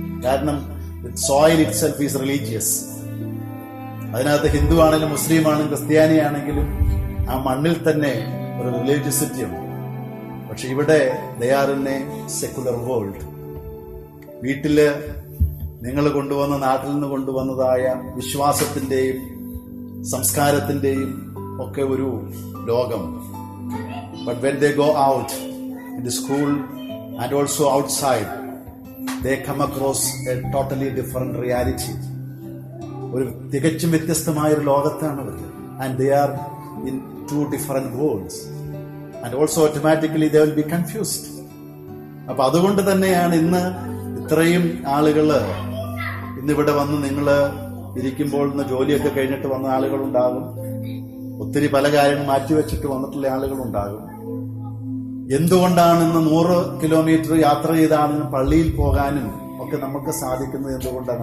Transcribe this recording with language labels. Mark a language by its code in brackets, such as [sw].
[ml] കാരണം [en] Soil itself is religious. [ml] അതിനകത്ത് ഹിന്ദു ആണെങ്കിലും മുസ്ലിം ആണെങ്കിലും ക്രിസ്ത്യാനി ആണെങ്കിലും ആ മണ്ണിൽ തന്നെ ഒരു റിലീജിയസിറ്റി ഉണ്ട്. പക്ഷെ ഇവിടെ [en] They are in a secular world. [ml] വീട്ടില് നിങ്ങൾ കൊണ്ടുവന്ന നാട്ടിൽ നിന്ന് കൊണ്ടുവന്നതായ വിശ്വാസത്തിന്റെയും സംസ്കാരത്തിന്റെയും ഒക്കെ ഒരു ലോകം. [en] But when they go out in the school and also outside, they come across a totally different reality. [ml] ഒരു തികച്ചും വ്യത്യസ്തമായ ഒരു ലോകത്താണ് അവർ. [en] And they are in two different worlds. And also automatically they will be confused. [ml] അപ്പൊ അതുകൊണ്ട് തന്നെയാണ് ഇന്ന് ഇത്രയും ആളുകള് ഇന്നിവിടെ വന്ന് നിങ്ങൾ ഇരിക്കുമ്പോൾ ഇന്ന് ജോലിയൊക്കെ കഴിഞ്ഞിട്ട് വന്ന ആളുകളുണ്ടാകും. ഒത്തിരി പല കാര്യങ്ങൾ മാറ്റിവെച്ചിട്ട് വന്നിട്ടുള്ള ആളുകളുണ്ടാകും. എന്തുകൊണ്ടാണ് ഇന്ന് 100 കിലോമീറ്റർ യാത്ര ചെയ്താണ് പള്ളിയിൽ പോകാനും ഒക്കെ നമുക്ക് സാധിക്കുന്നത്? എന്തുകൊണ്ടാണ്?